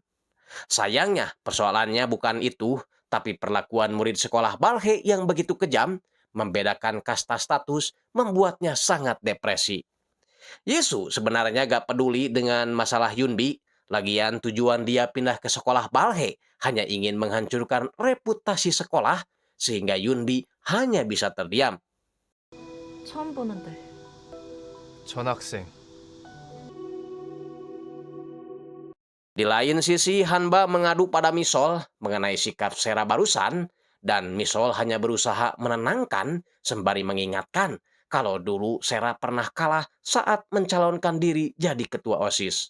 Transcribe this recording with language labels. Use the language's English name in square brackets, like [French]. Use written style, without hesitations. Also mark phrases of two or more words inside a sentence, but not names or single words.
[Indonesian] Sayangnya, persoalannya bukan itu, tapi perlakuan murid sekolah Balhe yang begitu kejam, membedakan kasta status, membuatnya sangat depresi. Yisu sebenarnya gak peduli dengan masalah Yunbi, lagian tujuan dia pindah ke sekolah Balhe hanya ingin menghancurkan reputasi sekolah, sehingga Yunbi hanya bisa terdiam. [Korean] 처음 보는데. 전학생. [Indonesian] Di lain sisi, Hanba mengadu pada Misol mengenai sikap Sera barusan, dan Misol hanya berusaha menenangkan sembari mengingatkan kalau dulu Sera pernah kalah saat mencalonkan diri jadi ketua OSIS.